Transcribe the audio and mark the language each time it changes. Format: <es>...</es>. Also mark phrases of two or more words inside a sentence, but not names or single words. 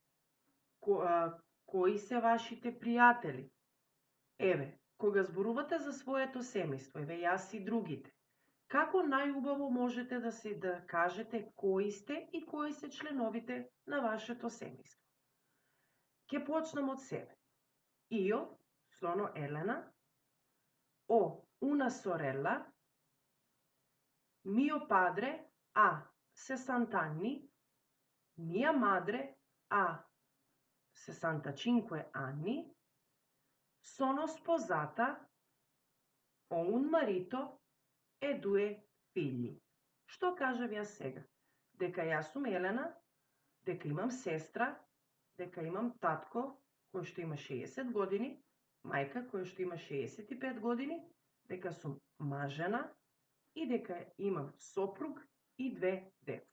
<mk>Кои се вашите пријатели? Еве, кога зборувате за своето семејство, еве јас и другите, како најубаво можете да кажете кои сте и кои се членовите на вашето семејство? Ќе почнам од себе.</mk> <it>Io sono Elena, ho una sorella, mio padre ha 60 anni, mia madre ha 65 anni, sono sposata, ho un marito e 2 figli.</it> <mk>Што кажав јас сега? Дека јас сум Елена, дека имам сестра, дека имам татко кој што има 60 години, мајка која што има 65 години, дека сум мажена и дека имам сопруг и 2 деца.</mk>